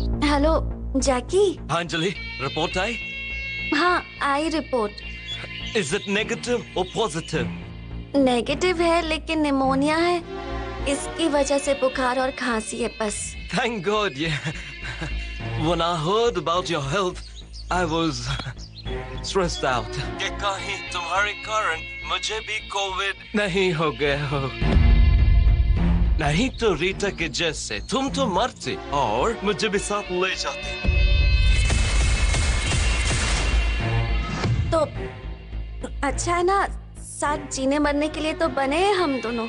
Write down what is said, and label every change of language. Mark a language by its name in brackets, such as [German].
[Hindi] Hello जैकी। हाँ Anjali, report आई? हाँ आई report. [English] Is it negative or positive? [Hindi] Negative है लेकिन निमोनिया है, इसकी वजह से बुखार और खांसी है बस। [English] Thank God, yeah. When I heard about your health, I was stressed out. [Hindi] कि कहीं तुम्हारे कारण मुझे भी कोविड नहीं हो गया हो। नहीं तो रीटा के जैसे तुम तो मरते और मुझे भी साथ ले जाते। तो अच्छा है ना, साथ जीने मरने के लिए तो बने हैं हम दोनों।